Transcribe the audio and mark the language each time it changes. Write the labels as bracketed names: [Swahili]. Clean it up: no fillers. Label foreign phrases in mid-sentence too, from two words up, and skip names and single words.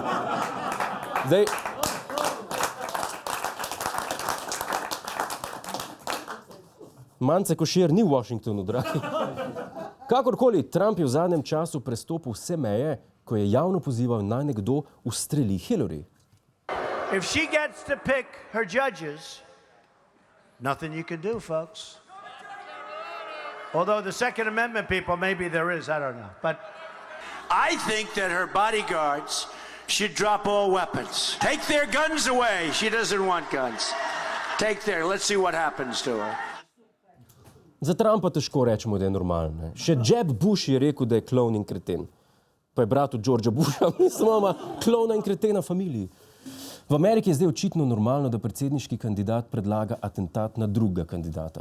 [Slovenian] Zdaj, Mance Košir ni v Washingtonu, dragi. Kakorkoli, Trump je v zadnjem času prestopil vse meje, ko je javno pozival, naj nekdo ustreli Hillary. [English] If she gets to pick her judges, nothing you can do, folks. Although the Second Amendment people, maybe there is, I don't know. But I think that her bodyguards should drop all weapons. Take their guns away. She doesn't want guns. Let's see what happens to her. [Slovenian] Za Trumpa težko rečemo, da je normalen. Ne? Še Jeb Bush je rekel, da je klovn in kreten. Pa je brat od Georgea Busha, mislim, ima klovna in kretena familiji. V Ameriki je zdaj očitno normalno, da predsedniški kandidat predlaga atentat na drugega kandidata.